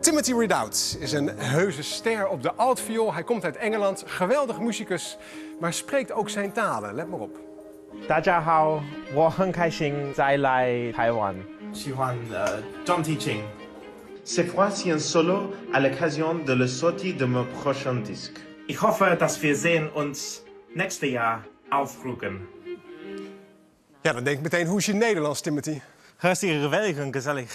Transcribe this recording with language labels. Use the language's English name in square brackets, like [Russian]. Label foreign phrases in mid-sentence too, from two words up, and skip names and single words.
[Dutch] Timothy Ridout is een heuse ster op de altviool. Hij komt uit Engeland, geweldig muzikus, maar spreekt ook zijn talen. Let maar op. [Chinese] 大家好，我很开心再来台湾。喜欢John Teaching. [French] C'est voici un solo à l'occasion de la sortie de mon prochain disque. [German] Ich hoffe, dass wir sehen uns nächstes Jahr aufrufen. [Dutch] Ja, dan denk ik meteen, hoe is je Nederlands, Timothy? Hartstikke geweldig en gezellig.